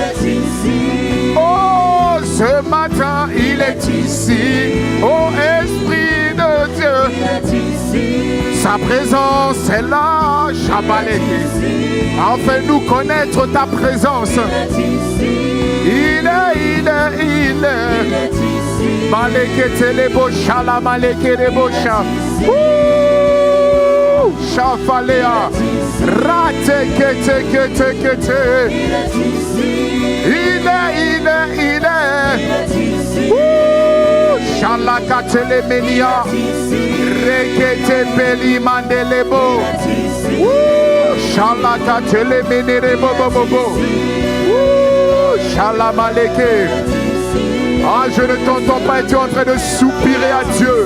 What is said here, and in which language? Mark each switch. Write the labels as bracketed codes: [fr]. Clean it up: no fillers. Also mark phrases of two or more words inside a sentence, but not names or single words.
[fr] Oh, ce matin, il est ici. Oh, Esprit de Dieu. Sa présence est là, Shabaleke. Fais-nous connaître ta présence. Il est. Maleke telebo shala maleke rebo sha. Shafalea. Rate kete. Il est. Shalaka telemenia. Rekete peli mandelebo. Shalaka telemene bobo. Shalamaleke. Ah, je ne t'entends pas et tu es en train de soupirer à Dieu.